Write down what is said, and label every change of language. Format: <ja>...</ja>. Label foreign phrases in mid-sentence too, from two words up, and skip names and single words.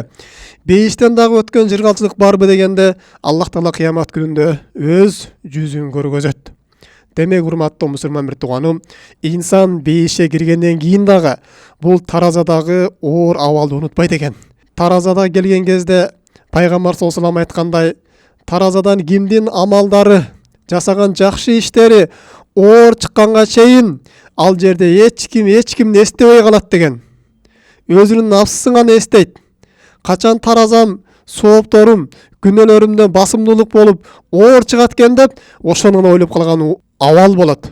<ky>Бейиштен дагы өткөн жыргалчылык барбы?" дегенде Аллах Таала кыямат күнүндө өз жүзүн көргөзөт. Демек, урматтуу мусулман бир тууганым, инсан бейишке киргенден кийин дагы бул таразадагы оор абалды унутпайт экен. Таразада келген кезде Пайгамбар</ky> <ar>صلى الله عليه وسلم</ar> <ky>айткандай, таразадан кимдин амалдары, жасаган жакшы иштери оор чыкканга чейин ал жерде эч кимди эстебей калат деген. Өзүнүн нафсысын гана эстейт. Качан таразам, соопторум, күнөөлөрүмдө басымдуулук болуп оор чыгат экен деп, ошону ойлоп калган абал болот.</ky>